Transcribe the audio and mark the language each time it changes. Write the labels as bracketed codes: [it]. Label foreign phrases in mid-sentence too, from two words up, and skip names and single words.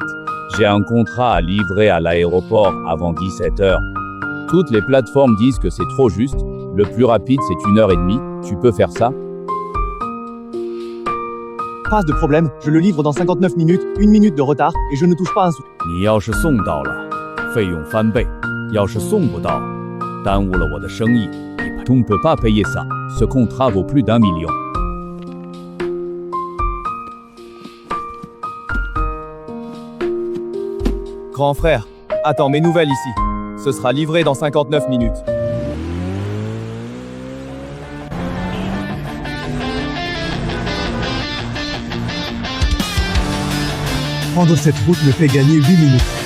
[fr] J'ai un contrat à livrer à l'aéroport avant 17 heures. Toutes les plateformes disent que c'est trop juste. Le plus rapide, c'est 1 heure et demie. Tu peux faire ça? Pas de problème, je le livre dans 59 minutes, 1 minute de retard, et je ne touche pas un sou. [zh] 你要是送到了，费用翻倍；要是送不到，耽误了我的生意。 [fr] On ne peut pas payer ça. Ce contrat vaut plus d'1 million. Grand frère, attends mes nouvelles ici. Ce sera livré dans 59 minutes. Prendre cette route me fait gagner 8 minutes.